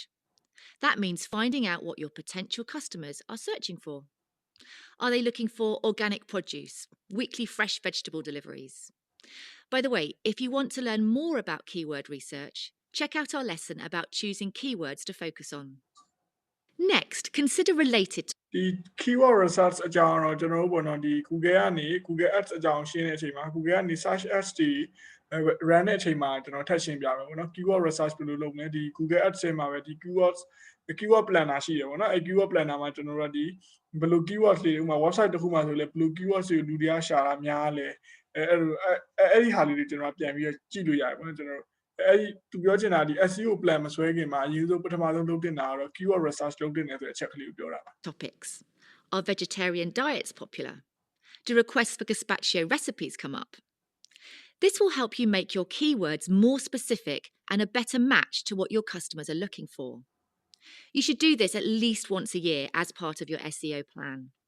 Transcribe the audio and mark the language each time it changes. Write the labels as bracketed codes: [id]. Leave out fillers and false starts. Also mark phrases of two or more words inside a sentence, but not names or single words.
[en] That means finding out what your potential customers are searching for. Are they looking for organic produce, weekly fresh vegetable deliveries? By the way, if you want to learn more about keyword research, check out our lesson about choosing keywords to focus on. Next, consider related. [my] ဒီ [en] keyword research [my] အကြောင်းတော့ကျွန်တော်တို့ပေါ့နော်ဒီ Google ကနေ Google Ads အကြောင်းရှင်းတဲ့အချိန်မှာ Google ကနေ [en] search ads [my] တွေ run တဲ့အချိန် မှာကျွန်တော်ထပ်ရှင်းပြမယ်ပေါ့နော် [en] keyword research [my] ဘယ်လိုလုပ်မလဲဒီ Google Ads ထဲမှာပဲဒီ [en] keyword planner [my] ရှိတယ်ပေါ့နော်အဲ [en] keyword planner [my] မှာကျွန်တော်တို့ကဒီဘယ်လို keyword တွေဥပမာ website တစ်ခုမှာဆိုလဲဘယ်လို keyword တွေကိုလူတွေကရှာတာများလဲအဲ့ဒီဟာလေးတွေကျွန်တော်ပြန်ပြီးတော့ကြည့်လို့ရတယ်ပေါ့နော်ကျွန်တော်အဲ့ဒီသူပြောချင်တာဒီ [en] SEO plan [my] မဆွဲခင်မှာအရင်ဆုံးပထမဆုံးလုပ်တင်တာကတော့ [en] keyword research [my] လုပ်တင်တယ်ဆိုတဲ့အချက်ကလေးကိုပြောတာပါ [en] Topics. Are vegetarian diets popular? Do requests for gazpacho recipes come up? This will help you make your keywords more specific and a better match to what your customers are looking for. You should do this at least once a year as part of your SEO plan.